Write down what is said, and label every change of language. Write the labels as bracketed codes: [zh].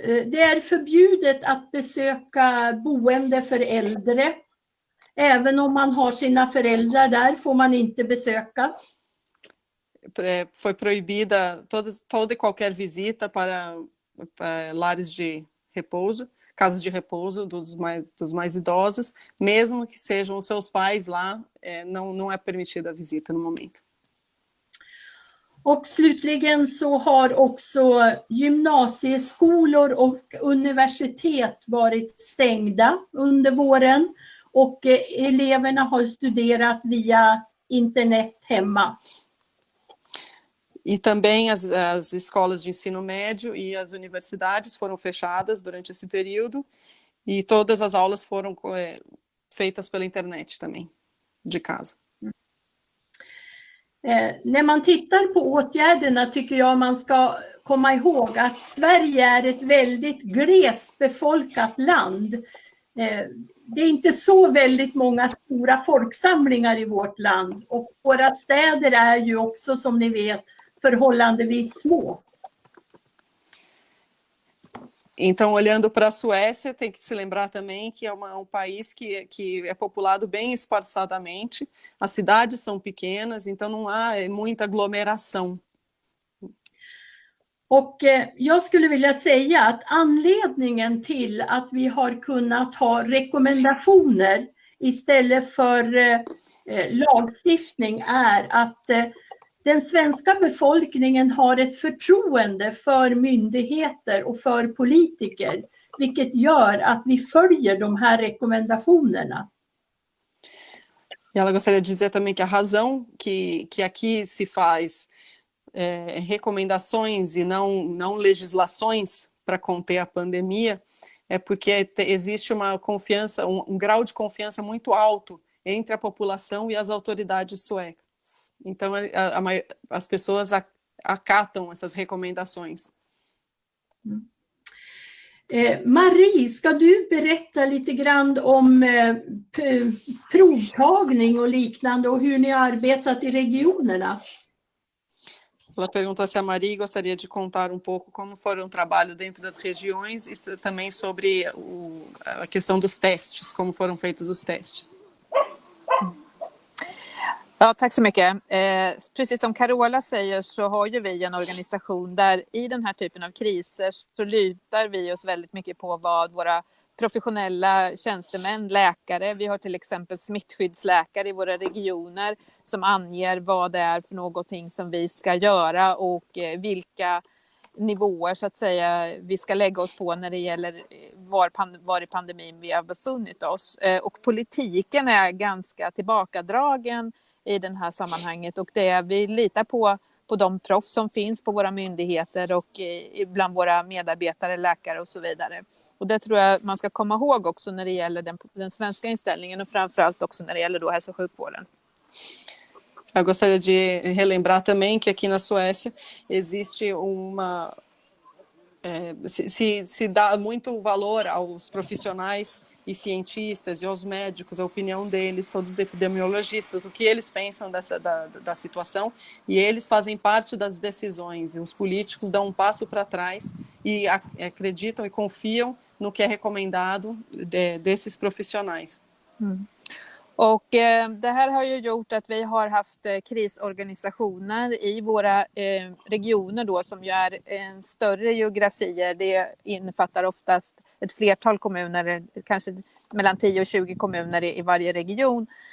[sv] Det är förbjudet att besöka boende för äldre. Även om man har sina föräldrar där får man inte besöka. [pt] Foi proibida toda e qualquer visita para lares de repouso, casas de repouso dos mais idosos, mesmo que sejam os seus pais lá, não é permitida a visita no momento. [sv] Och slutligen så har också gymnasieskolor och universitet varit stängda under våren, och eleverna har studerat via internet hemma. [pt] E também as escolas de ensino médio e as universidades foram fechadas durante esse período, e todas as aulas foram feitas pela internet também, de casa. [sv] När man tittar på åtgärderna tycker jag man ska komma ihåg att Sverige är ett väldigt glest befolkat land. Det är inte så väldigt många stora folksamlingar i vårt land, och våra städer är ju också, som ni vet, förhållandevis små. [pt] Então, olhando para a Suécia, tem que se lembrar também que é um país que é populado bem espaçadamente, as cidades são pequenas, então não há muita aglomeração. [sv] Och jag skulle vilja säga att anledningen till att vi har kunnat ha rekommendationer istället för lagstiftning är att den svenska befolkningen har ett förtroende för myndigheter och för politiker, vilket gör att vi följer de här rekommendationerna. [pt] Ela gostaria de dizer também que a razão que aqui se faz recomendações e não legislações para conter a pandemia é porque existe uma confiança, um grau de confiança muito alto entre a população e as autoridades suecas. Então, as pessoas acatam essas recomendações. [sv] Marie, ska du berätta lite grann om provtagning och liknande och hur ni har arbetat i regionerna? [pt] Ela perguntou se a Marie gostaria de contar pouco como foi o trabalho dentro das regiões e também sobre a questão dos testes, como foram feitos os testes. [sv] Ja, tack så mycket. Precis som Carola säger så har ju vi en organisation där i den här typen av kriser så lutar vi oss väldigt mycket på vad våra professionella tjänstemän, läkare. Vi har till exempel smittskyddsläkare i våra regioner som anger vad det är för någonting som vi ska göra och vilka nivåer så att säga vi ska lägga oss på när det gäller var i pandemin vi har befunnit oss. Och politiken är ganska tillbakadragen i det här sammanhanget och vi litar på de proffs som finns på våra myndigheter och bland våra medarbetare, läkare och så vidare. Och det tror jag man ska komma ihåg också när det gäller den svenska inställningen och framförallt också när det gäller då hälso- och sjukvården. [pt] Eu gostaria de relembrar também que aqui na Suécia existe uma... se dá muito valor aos profissionais e cientistas e aos médicos, a opinião deles, todos os epidemiologistas, o que eles pensam da situação, e eles fazem parte das decisões, e os políticos dão um passo para trás e acreditam e confiam no que é recomendado desses profissionais. [sv] Och det här har ju gjort att vi har haft krisorganisationer i våra regioner då, som ju är större geografier. Det innefattar oftast ett flertal kommuner, kanske mellan 10 och 20 kommuner i varje region.